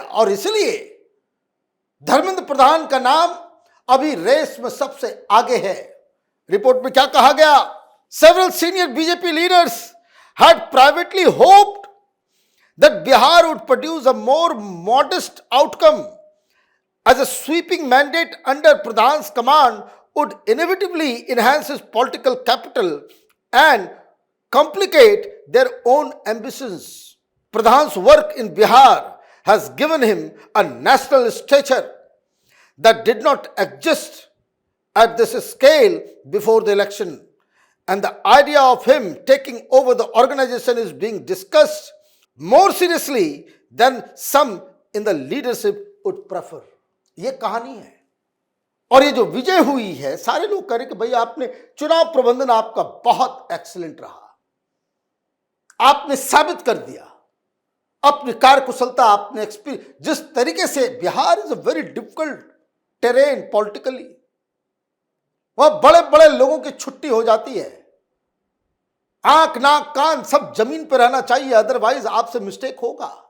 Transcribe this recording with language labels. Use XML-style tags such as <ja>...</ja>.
<hi>और इसलिए धर्मेंद्र प्रधान का नाम अभी रेस में सबसे आगे है। रिपोर्ट में क्या कहा गया?</hi> <en>Several senior BJP leaders had privately hoped that Bihar would produce a more modest outcome as a sweeping mandate under Pradhan's command would inevitably enhance his political capital and complicate their own ambitions. Pradhan's work in Bihar has given him a national stature that did not exist at this scale before the election. And the idea of him taking over the organization is being discussed more seriously than some in the leadership would prefer.</en> <hi>ये कहानी है और ये जो विजय हुई है, सारे लोग कह रहे कि भाई आपने चुनाव प्रबंधन आपका बहुत एक्सीलेंट रहा, आपने साबित कर दिया अपनी कार्यकुशलता, आपने एक्सपीरियंस। जिस तरीके से Bihar</hi> <en>is a very difficult terrain politically,</en> <hi>वहां बड़े बड़े लोगों की छुट्टी हो जाती है, आंख नाक कान सब जमीन पर रहना चाहिए, अदरवाइज आपसे मिस्टेक होगा।</hi>